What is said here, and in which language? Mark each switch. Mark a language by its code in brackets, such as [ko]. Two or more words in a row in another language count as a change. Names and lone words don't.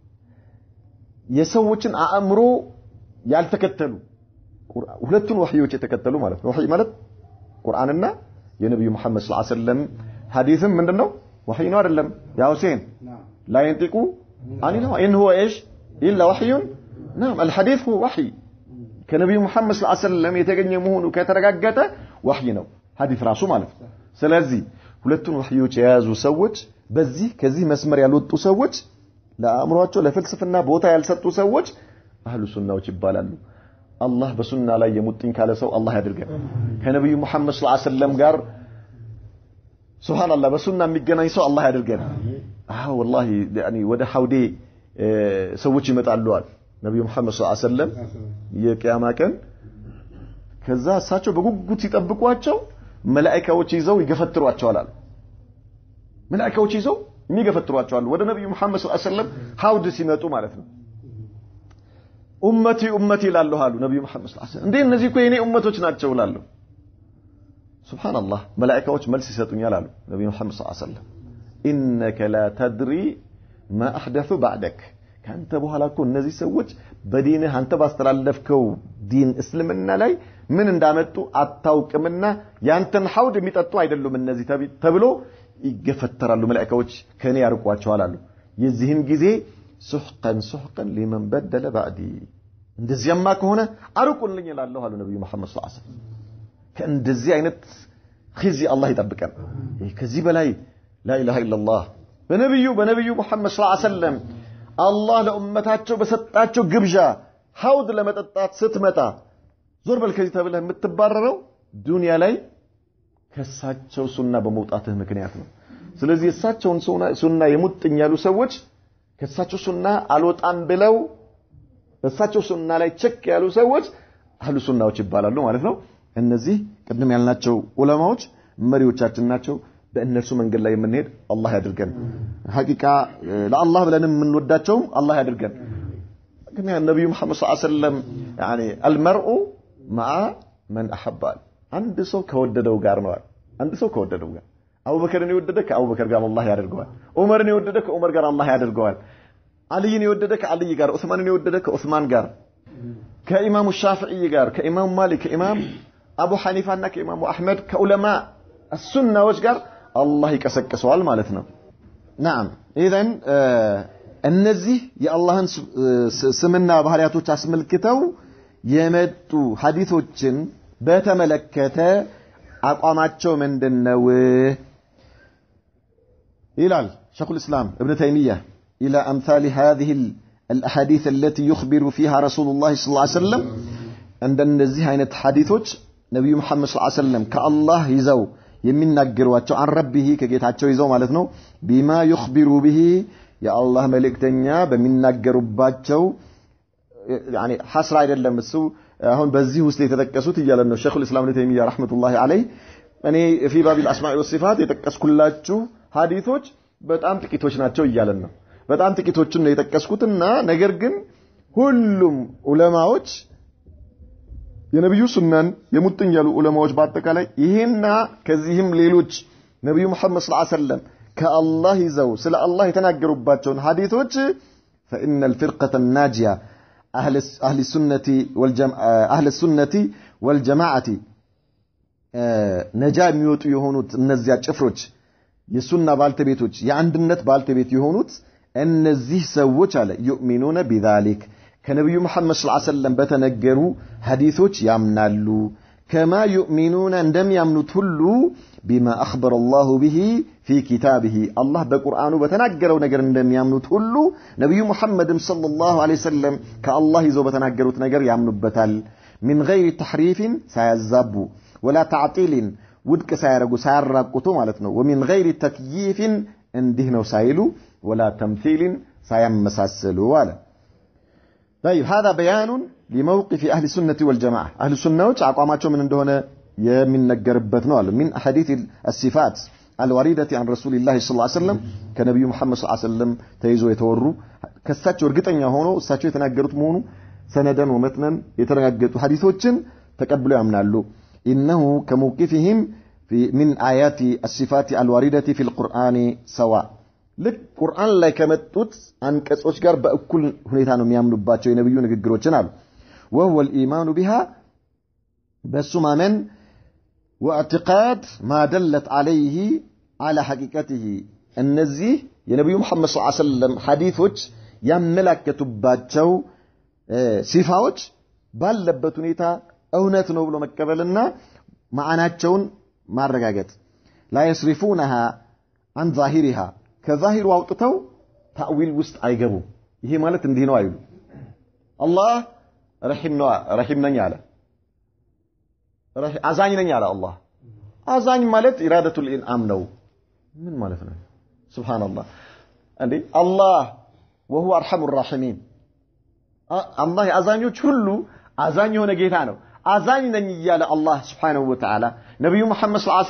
[am] የሰዎችን አእምሮ ያልተከተሉ ሁለቱን ወህዮች የተከተሉ ማለት ነው ወህይ ማለት ቁርአንና የነብዩ መሐመድ [ar] صلى الله عليه وسلم [am] ሐዲስም ምንድነው ወህይ ነው አይደለም ያ ሁሴን [ar] لا ينطق عن الهوى ان هو ايش الا وحي نعم الحديث هو وحي [am] ከነብዩ መሐመድ [ar] صلى الله عليه وسلم [am] የተገኘ መሆኑ ከተረጋገጠ ወህይ ነው ሐዲስ ራሱ ማለት ነው ስለዚህ ሁለቱን ወህዮች የያዙ ሰዎች በዚህ ከዚህ መስመር ያልወጡ ሰዎች ለአእምሮአቸው ለፍልስፍና ቦታ ያልሰጡ ሰዎች አህሉ ሱናዎች ይባላሉ አላህ በሱና ላይ የሙጥኝ ካለ ሰው አላህ ያድርገን ከነብዩ መሐመድ [ar] صلى الله عليه وسلم [am] ጋር ሱብሃንአላህ በሱና የሚገናኝ ሰው አላህ ያድርገን [ar] والله يعني [am] ወደ ሐውዴ ሰዎች ይመጣሉ አለ ነብዩ መሐመድ [ar] صلى الله عليه وسلم [am] የቂያማ ቀን ከዛ እሳቸው በጉጉት ይጠብቋቸው መላእክቶች ይዘው ይገፈትሯቸዋል አለ መላእክቶች ይዘው የሚገፈትሯቸዋል ወደ ነብዩ መሐመድ [ar] صلى الله عليه وسلم [am] ሐውድ ሲመጡ ማለት ነው ኡመቲ ይላሉ አሉ ነብዩ መሐመድ [ar] صلى الله عليه وسلم [am] እንዴ እነዚህ እኮ የኔ ኡመቶች ናቸው ይላሉ ሱብሃንአላህ መላእክቶች መልስ ይሰጡኛል አሉ ነብዩ መሐመድ [ar] صلى الله عليه وسلم انك لا تدري ما احدثوا بعدك [am] ካንተ በኋላ እኮ እነዚህ ሰዎች በዲንህ አንተ ባስተላለፍከው ዲን እስልምና ላይ ምን እንዳመጡ አታውቅምና ያንተን ሐውድ የሚጠጡ አይደሉም እነዚህ ተብሎ ይገፈተራሉ መላእክቶች ከኔ ያርቋቸዋል አሉ የዚህን ጊዜ ሱህቀን [ar] لمن بدل بعدي [am] እንደዚያማ ከሆነ አርቁልኝ ይላል አሉ ነብዩ መሐመድ [ar] صلى الله عليه وسلم [am] ከእንደዚህ አይነት ኺዚ አላህ ይጠብቀን ከዚህ በላይ [ar] لا اله الا الله [am] በነብዩ መሐመድ [ar] صلى الله عليه وسلم [am] አላህ ለኡመታቸው በሰጣቸው ግብዣ ሐውድ ለመጠጣት ስትመጣ ዞር በል ከዚህ ተብለህ የምትባረረው ዱንያ ላይ ከሳቸው ሱና በመውጣትህ ምክንያት ነው ስለዚህ እሳቸውን ሱና የሙጥኝ ያሉ ሰዎች ከሳቸው ሱና አልወጣም ብለው እሳቸው ሱና ላይ ቸክ ያሉ ሰዎች አህሉ ሱናዎች ይባላሉ ማለት ነው እነዚህ ቅድም ያልናቸው ዑለማዎች መሪዎቻችን ናቸው በእነርሱ መንገድ ላይ የምንሄድ አላህ ያድርገን ሐቂቃ ለአላህ ብለን የምንወዳቸው አላህ ያድርገን ግን ነብዩ መሐመድ [ar] صلى الله عليه وسلم يعني المرء مع من احب [am] አንድ ሰው ከወደደው ጋር ነው አንድ ሰው ከወደደው ጋር አቡበከርን የወደደ ከአቡበከር ጋር አላህ ያደርገዋል ዑመርን የወደደ ከዑመር ጋር አላህ ያደርገዋል አልይን የወደደ ከአልይ ጋር ዑስማንን የወደደ ከዑስማን ጋር ከኢማሙ ሻፊዒ ጋር ከኢማሙ ማሊክ ከኢማም አቡ ሐኒፋና ከኢማሙ አህመድ ከዑለማ السنة ጋር አላህ ይቀሰቅሰዋል ማለት ነው [ar] نعم اذا [am] እነዚህ የአላህን ስምና ባህሪያቶች አስመልክተው የመጡ ሐዲሶችን በተመለከተ አቋማቸው ምንድነው [ar] ይላል شيخ الإسلام ابن تيمية إلى أمثال هذه الأحاديث التي يخبر فيها رسول الله صلى الله عليه وسلم عند النزيه عن الحديثوች [am] ነብዩ መሐመድ [ar] ሰለላሁ عليه وسلم [am] ከአላህ ይዘው የሚናገሯቸው [ar] عن ربه [am] ከጌታቸው ይዘው ማለት ነው [ar] بما يخبر به [am] የአላህ መልእክተኛ በሚናገሩባቸው [ar] يعني حصر [am] አይደለም እሱ አሁን በዚህ ውስጥ የተጠቀሱት ይያለ ነው ሼኹ [ar] الإسلام ابن تيمية رحمة الله عليه [am] እኔ [ar] في باب الأسماء والصفات [am] የተጠቀስኩላችሁ ሐዲሶች በጣም ጥቂቶች ናቸው ይያለን ነው በጣም ጥቂቶችን ነው የተጠቀስኩትና ነገር ግን ሁሉም ዑለማዎች የነብዩ ሱናን የሙጥኝ ያሉ ዑለማዎች በአጠቃላይ ይሄና ከዚህም ሌሎች ነብዩ መሐመድ [ar] صلى الله عليه وسلم [am] ከአላህ ይዘው ስለ አላህ የተናገሩባቸውን ሐዲሶች [ar] فإن الفرقة الناجية أهل السنة والجماعة [am] ነጃ የሚወጡ የሆኑት እነዚያ ጭፍሮች የሱና ባልተቤቶች የአንድነት ባልተቤት የሆኑት እነዚህ ሰዎች አለ [ar] يؤمنون بذلك [am] ከነብዩ መሐመድ [ar] صلى الله عليه وسلم [am] በተነገሩ ሐዲሶች ያምናሉ [ar] كما يؤمنون [am] እንደሚያምኑት ሁሉ [ar] بما أخبر الله به في كتابه الله [am] በቁርአኑ በተናገረው ነገር እንደሚያምኑት ሁሉ ነብዩ መሐመድ [ar] صلى الله عليه [am] ወሰለም ከአላህ ይዘው በተናገሩት ነገር ያምኑበታል [ar] من غير تحريف [am] ሳያዛቡ [ar] ولا تعطيل [am] ውድቅ ሳያረጉ ሳያራቁቱ ማለት ነው [ar] ومن غير تكييف [am] እንዲህ ነው ሳይሉ [ar] ولا تمثيل [am] ሳያመሳሰሉ አለ [ar] طيب هذا بيان لموقف أهل السنة والجماعة أهل السنة [am] አቋማቸው ምን እንደሆነ የሚነገርበት ነው አለ [ar] من أحاديث الصفات الواردة عن رسول الله صلى الله عليه وسلم كنبي محمد صلى الله عليه وسلم [am] ተይዞ የተወሩ ከሳቸው እርግጠኛ ሆኖ እሳቸው የተናገሩት መሆኑ [ar] سندا ومتنا [am] የተረጋገጡ ሐዲሶችን ተቀብለው ያምናሉ [ar] إنه كموقفهم من آيات الصفات الواردة في القرآن سواء [am] ልክ ቁርአን ላይ ከመጡት አንቀጾች ጋር በእኩል ሁኔታ ነው የሚያምኑባቸው የነብዩ ንግግሮችን አሉ [ar] وهو الإيمان بها بسمامن واعتقاد ما دلت عليه على حقيقته እነዚህ [am] የነብዩ መሐመድ ሰለላሁ ዐለይሂ ወሰለም ሐዲሶች ያመለከቱባቸው ሲፋዎች ባለበት ሁኔታ እውነት ነው ብሎ መቀበልና ማዕናቸውን ማረጋገጥ [ar] لا يصرفونها عن ظاهرها [am] ከዛሂሩ አውጥተው ታዊል ውስጥ አይገቡ ይሄ ማለት እንዲህ ነው አይሉ አላህ ረሂም ነኝ አለ አዛኝ ነኝ አለ አላህ አዛኝ ማለት [ar] إرادة الإنعام [am] ነው ምን ማለት ነው ሱብሃንአላህ እንዴ አላህ [ar] وهو ارحم الراحمين [am] አላህ አዛኞች ሁሉ አዛኝ የሆነ ጌታ ነው አዛኝ ነኝ ይያለ አላህ [ar] سبحانه وتعالى [am] ነብዩ መሐመድ [ar] صلى الله عليه